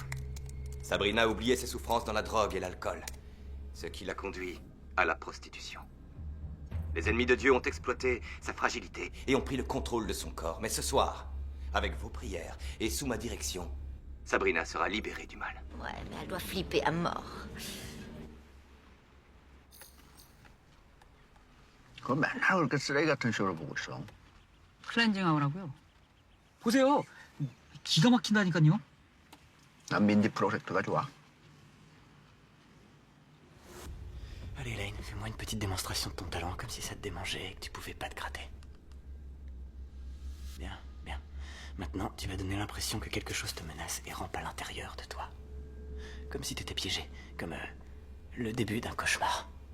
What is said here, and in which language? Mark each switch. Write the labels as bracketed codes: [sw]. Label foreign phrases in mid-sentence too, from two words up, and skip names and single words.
[fr] Sabrina a oublié ses souffrances dans la drogue et l'alcool. Ce qui l'a conduit à la prostitution. Les ennemis de Dieu ont exploité sa fragilité et ont pris le contrôle de son corps. Mais ce soir, avec vos prières et sous ma direction, Sabrina sera libérée du mal. Ouais, mais elle doit flipper à mort. [ko] 그거 맨날 그렇게 쓰레기 같은 쇼를 보고 있어. 클렌징 하우라고요. 보세요. 기가 막힌다니까요. 난 민디 프로젝트가 좋아. [fr] Allez, Lane, fais-moi une petite démonstration de ton talent, comme si ça te démangeait et que tu pouvais pas te gratter. Bien, bien. Maintenant, tu vas donner l'impression que quelque chose te menace et rampe à l'intérieur de toi. Comme si t'étais piégé, comme le début d'un cauchemar.